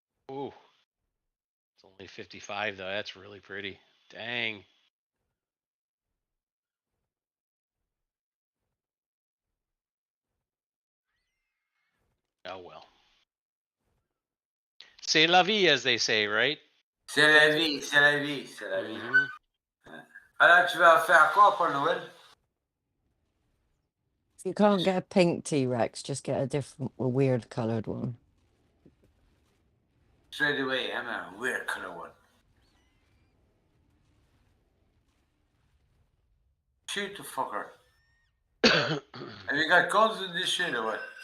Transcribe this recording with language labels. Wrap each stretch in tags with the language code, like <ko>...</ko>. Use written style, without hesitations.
<en>Ooh. It's only 55 though. That's really pretty. Dang. Oh well. C'est la vie, as they say, right?</en> <fr>C'est la vie, c'est la vie, c'est la vie. Alors, tu vas faire quoi pour Noël?</fr> <en>If you can't get a pink T-Rex, just get a weird coloured one. Straight away, I'm a weird color one. Shoot the fucker. Have you got guns in this shit or what?</en>